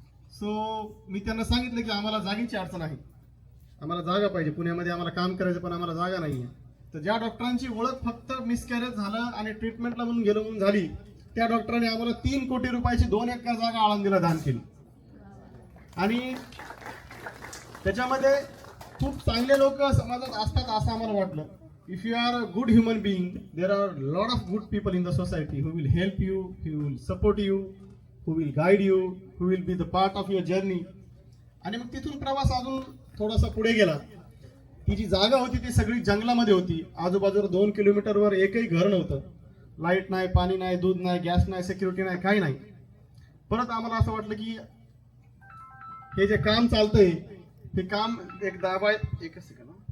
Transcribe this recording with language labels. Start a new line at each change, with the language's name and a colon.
Marathi: So मी त्यांना सांगितलं की आम्हाला जागेची अडचण आहे, आम्हाला जागा पाहिजे, पुण्यामध्ये आम्हाला काम करायचं पण आम्हाला जागा नाही आहे. तर ज्या डॉक्टरांची ओळख फक्त मिसकॅरेज झालं आणि ट्रीटमेंटला म्हणून गेलो म्हणून झाली, त्या डॉक्टरांनी आम्हाला 3 कोटी रुपयाची 2 एकर जागा आळंदीला दान केली. आणि त्याच्यामध्ये खूप चांगले लोक समाजात असतात असं आम्हाला वाटलं.
English: If you are a good human being, there are lot of good people in the society who will help you, who will support you, who will guide you, who will be the part of your journey.
Marathi: आणि मग तिथून प्रवास अजून थोडासा पुढे गेला. ती जी जागा होती ती सगळी जंगलामध्ये होती. आजूबाजूला 2 किलोमीटरवर एकही घर नव्हतं. लाईट नाही, पाणी नाही, दूध नाही, गॅस नाही, सिक्युरिटी नाही, काही नाही. परत आम्हाला असं वाटलं की हे जे काम चालतंय ते काम एकच सेकंड.